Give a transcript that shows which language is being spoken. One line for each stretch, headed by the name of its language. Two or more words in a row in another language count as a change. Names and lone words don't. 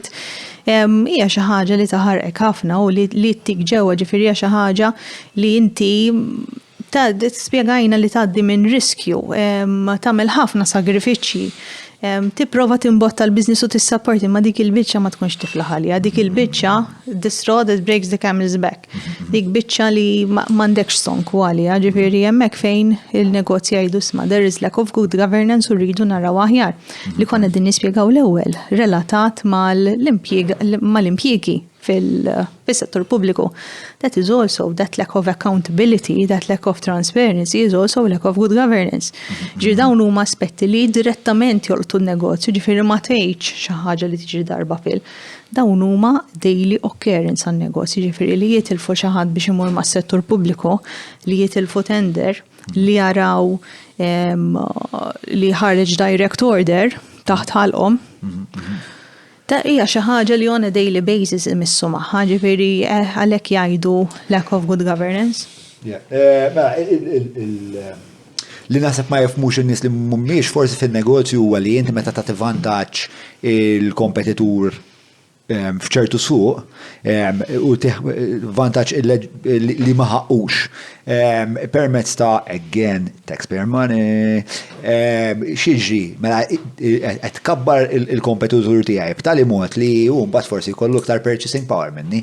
Maltese: Hija xi ħaġa li taħarqek ħafna u li tik ġewwa ġifieri hija xi ħaġa li inti spjegajna li tgħaddi minn riskju, tagħmel ħafna sagrifiċċji. Tipprova timbotta l-business u tissapporti ma dik il-biċċa ma tkunx tifla ħalja. Dik il-biċċa
English: the straw that breaks the camel's back.
Maltese: Dik biċċa li m'għandekx sonk għalija, ġifieri hemmhekk fejn il-negozji jgħidu isma'
English: there is lack of good governance
Maltese: u rridu naraw aħjar. Li konna din nispjegaw l-ewwel relatat mal-impjiegi fil-settur pubbliku.
English: That is also that lack of accountability, that lack of transparency is also lack of good governance.
Maltese: Dawn huma aspetti li direttament jolqtu n-negozju, ġifieri ma tgħidx xi ħaġa li tiġi darba fil. Dawn huma
English: daily occurrence
Maltese: għan-negozju, ġifieri li jitilfu xi ħadd biex imur mas-settur pubbliku, li jitilfu tender, li jaraw li ħareġ
English: direct order
Maltese: taħt ħalqhom. Ta' hija xi ħaġa li
English: on a daily basis
Maltese: imissu magħha, ġifieri għalhekk jgħidu
English: lack of good governance.
Maltese: Li naħseb ma jifhmux in-nies li mhumiex forsi fin-negozju huwa li inti meta tagħti vantaġġ il-kompetitur f'ċertu suq u vantaġġ li ma ħaqqux permezz ta'
English: again taxpayer money
Maltese: xiġri mela qed tkabbar il-kompetitur tiegħi b'tali mod li hu mbagħad forsi jkollu iktar
English: purchasing power
Maltese: minni.